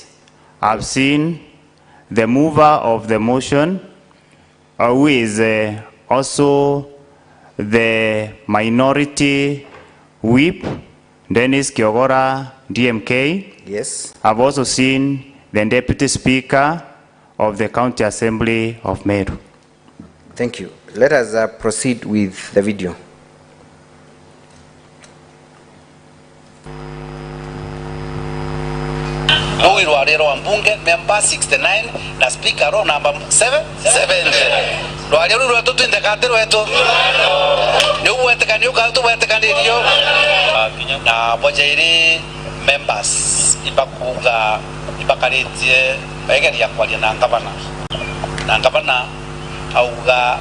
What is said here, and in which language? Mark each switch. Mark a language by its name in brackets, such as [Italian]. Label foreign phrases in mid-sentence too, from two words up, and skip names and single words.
[English] I've seen the mover of the motion, who is also the minority whip, Dennis Kiogora, DMK. Yes. I've also seen the Deputy Speaker of the County Assembly of Meru. Thank you. Let us proceed with the video. [Meru] Mwiro walero wa mbunge member 69 na speaker ro number 7 Lwalero lwetu twindekate lwetu ni uwetekani ukatu wetekanirio na bojairi members ibakuga ibakaritie baegeria kwalia na ngavana auga